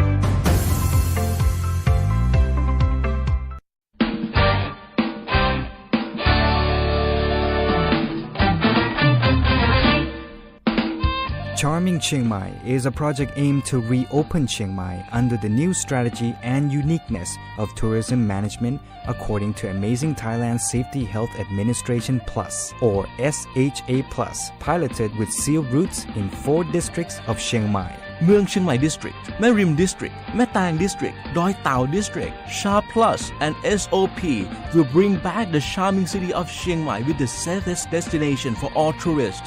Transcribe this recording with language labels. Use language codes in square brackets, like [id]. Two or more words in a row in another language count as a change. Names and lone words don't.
[en] Charming Chiang Mai is a project aimed to reopen Chiang Mai under the new strategy and uniqueness of tourism management according to Amazing Thailand Safety Health Administration Plus, or SHA Plus, piloted with sealed routes in 4 districts of Chiang Mai. Mueang Chiang Mai District, Mae Rim District, Mae Tang District, Doi Tao District, Sha Plus and SOP will bring back the charming city of Chiang Mai with the safest destination for all tourists.